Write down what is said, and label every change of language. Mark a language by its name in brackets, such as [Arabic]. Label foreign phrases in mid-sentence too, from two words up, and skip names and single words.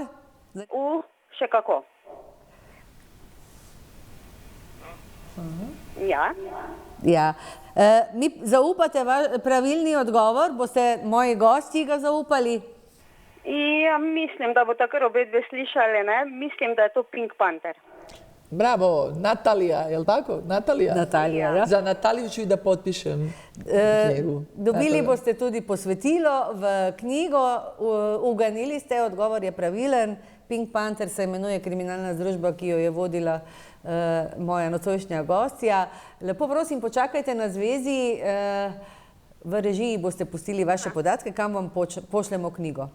[Slovenian] Še kako. Ja. Ja. Mi zaupate pravilni odgovor? Boste moji gosti ga zaupali? Ja, mislim, da bo takrat obe dve slišali, ne? Mislim, da je to Pink Panther. [Serbian] Bravo, Natalija, je li tako? Natalija? [Slovenian] Natalija, ja. [Serbian] Za Nataliju ću i da potpišem knjigu. [Slovenian] Dobili boste tudi posvetilo v knjigo, uganili ste, odgovor je pravilen. Pink Panther se imenuje kriminalna združba, ki jo je vodila moja nocojšnja gostja. Lepo prosim, počakajte na zvezi. V režiji boste pustili vaše podatke, kam vam pošljemo knjigo.